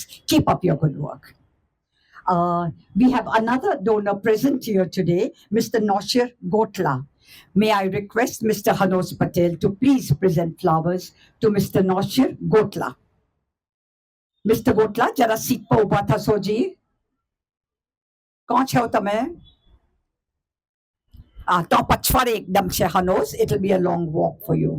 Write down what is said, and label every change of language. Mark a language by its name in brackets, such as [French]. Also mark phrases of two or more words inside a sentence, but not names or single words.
[English] Keep up your good work. We have another donor present here today, Mr. Noshir Gotla. May I request Mr. Hanos Patel to please present flowers to Mr. Naushir Gotla. Mr. Gotla, [Gujarati] જરા સીટ પર ઊભા થશો જી. કોણ છો તમે? તો પછવાડે એકદમ સે Hanos. [English] It'll be a long walk for you.